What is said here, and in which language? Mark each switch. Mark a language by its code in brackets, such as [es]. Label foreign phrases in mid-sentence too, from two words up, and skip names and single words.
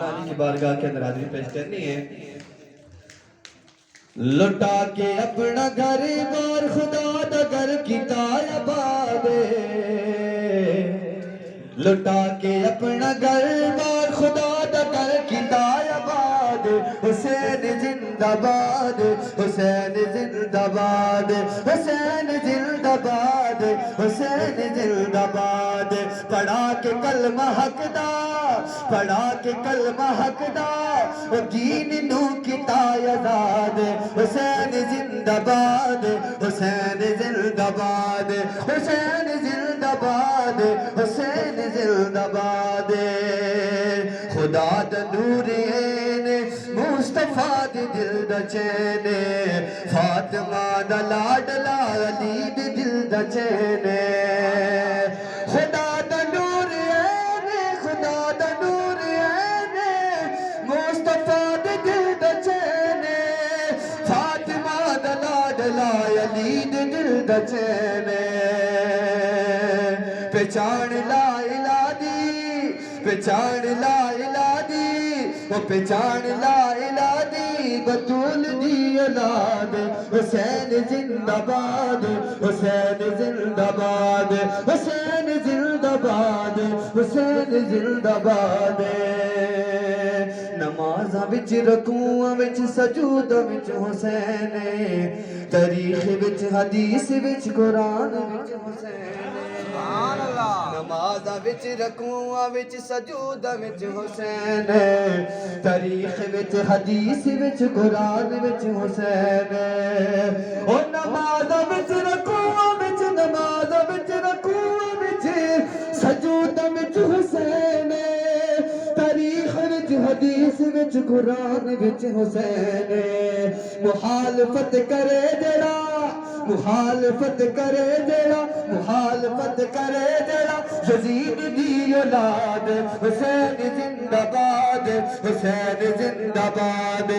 [ur] کی بارگاہ کے اندر حاضری پیش کرنی ہے. [pa] لٹا کے اپنا گھر بار خدا دا گھر کیتا آباد، لٹا کے اپنا گھر بار خدا دا گھر کیتا آباد. حسین زندہ باد، حسین زندہ باد، حسین زندہ باد، حسین زندہ باد. پڑھا کے کلمہ حق دا، پڑھا کے کلمہ حق دا، دین نو کیتا آزاد. حسین زندہ باد، حسین زندہ باد، حسین زندہ باد، حسین زندہ باد. خدا دا نور مصطفیٰ دی دل دا چین، فاطمہ دا لاڈلا علی دی دل دا چین. خدا دا نور خدا دا نور مصطفیٰ دی دل دا چین، فاطمہ دا لاڈلا علی دی دل دا چین. پہچان [ar] لا الہ [pa] دی، پہچان [ar] لا الہ [pa] دی، وہ پہچان [ar] لا الہ [pa] دی، بطول دی اولاد. حسین زندہ باد، حسین زندہ باد، حسین زندہ باد، حسین زندہ باد. نمازاں وچ رکوعاں وچ سجوداں وچ حسین، تاریخ وچ حدیث وچ قرآن وچ حسین. نمازاں وچ رکوعاں وچ سجوداں وچ حسین، تاریخ وچ حدیث وچ قرآن وچ حسین. او نمازاں وچ رکوعاں وچ، نمازاں وچ رکوعاں وچ سجوداں وچ حسین، تاریخ وچ حدیث وچ قرآن وچ حسین. مخالفت کرے جڑا، مخالفت کرے جڑا، مخالفت کرے جڑا یزید دی اولاد. حسین زندہ باد، حسین زندہ باد.